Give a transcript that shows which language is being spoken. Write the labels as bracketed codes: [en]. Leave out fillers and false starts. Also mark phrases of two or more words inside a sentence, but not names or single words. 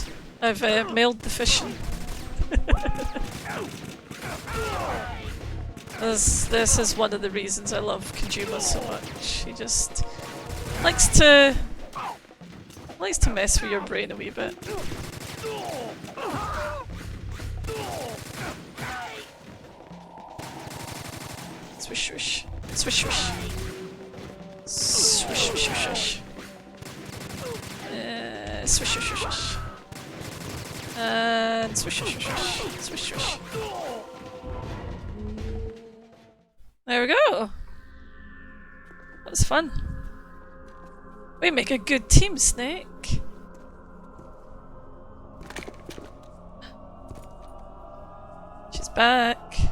[en] I've mailed the fission. This is one of the reasons I love Kojima so much. He just likes to mess with your brain a wee bit. Swish, swish. Swish, swish. Swish, swish, swish, swish. Swish, swish, swish, swish. And swish, swish, swish, swish. Swish, swish. There we go. That was fun. We make a good team, Snake. She's back.